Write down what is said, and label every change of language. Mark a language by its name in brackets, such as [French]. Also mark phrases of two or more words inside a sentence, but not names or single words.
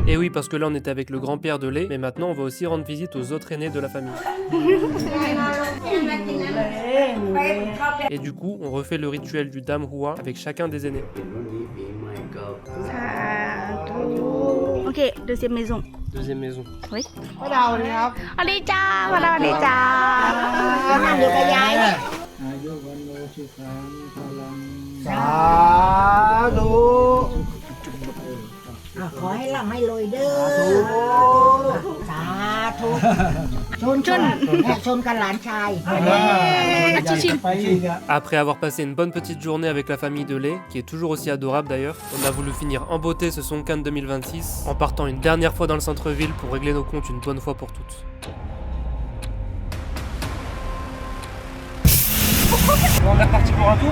[French] Et oui, parce que là, on était avec le grand-père de Lei, mais maintenant, on va aussi rendre visite aux autres aînés de la famille. Et du coup, on refait le rituel du Damhua avec chacun des aînés. Ok, deuxième maison. Deuxième maison. Oui. Alija, Alija. [Thai] นั่งอยู่กับยายเนี่ย อายุวันโนสุขังพลัง สาธุ อ่ะขอให้ร่ำให้รวยเด้อสาธุชนชนกันหลานชาย [French] Après avoir passé une bonne petite journée avec la famille de Lei, qui est toujours aussi adorable d'ailleurs, on a voulu finir en beauté ce Songkran 2026 en partant une dernière fois dans le centre-ville pour régler nos comptes une bonne fois pour toutes. On est reparti pour un tour?